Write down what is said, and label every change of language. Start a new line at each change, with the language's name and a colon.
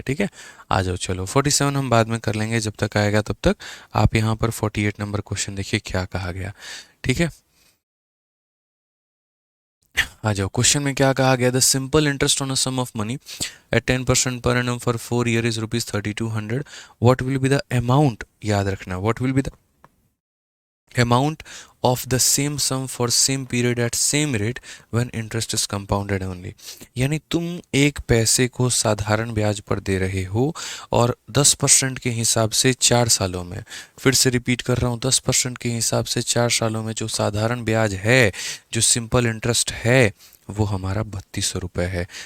Hindi: ठीक है, आ जाओ, चलो 47 हम बाद में कर लेंगे, जब तक आएगा तब तक आप यहाँ पर 48 नंबर क्वेश्चन देखिए क्या कहा गया। ठीक है, आ जाओ, क्वेश्चन में क्या कहा गया,
English: The simple interest on a sum of money at 10% per annum for 4 year is ₹3200। What will be the amount,
Hindi: याद रखना,
English: What will be the amount of the same sum for same period at same rate when interest is compounded only।
Hindi: यानी तुम एक पैसे को साधारण ब्याज पर दे रहे हो और 10% के हिसाब से 4 सालों में, फिर से रिपीट कर रहा हूँ, 10% के हिसाब से 4 सालों में जो साधारण ब्याज है, जो सिंपल इंटरेस्ट है, वो हमारा 3200 है।